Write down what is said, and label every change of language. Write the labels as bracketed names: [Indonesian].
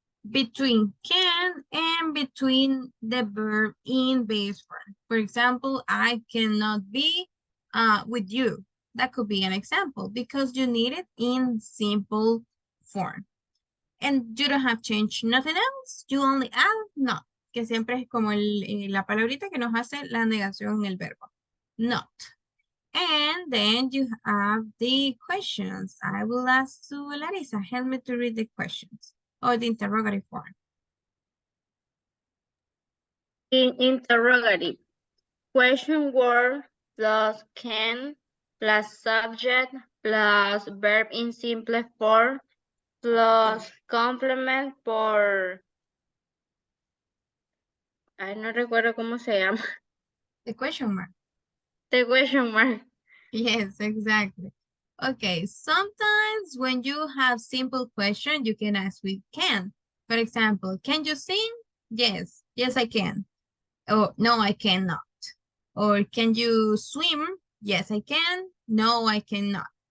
[English] Between can and between the verb in base form. For example, I cannot be with you. That could be an example because you need it in simple form. And you don't have changed nothing else. You only add not, [Spanish] que siempre es como la palabrita que nos hace la negación en el verbo. [English] Not. And then you have the questions. I will ask to Larissa, help me to read the questions or the interrogative form. In interrogative, question word plus can plus subject plus verb in simple form plus complement por... [Spanish] Ay, no recuerdo cómo se llama. [English] The question mark. The question mark. Yes, exactly. Okay, sometimes when you have simple question, you can ask with can. For example, can you sing? Yes, yes, I can. Or no, I cannot. Or can you swim? Yes, I can. No, I cannot.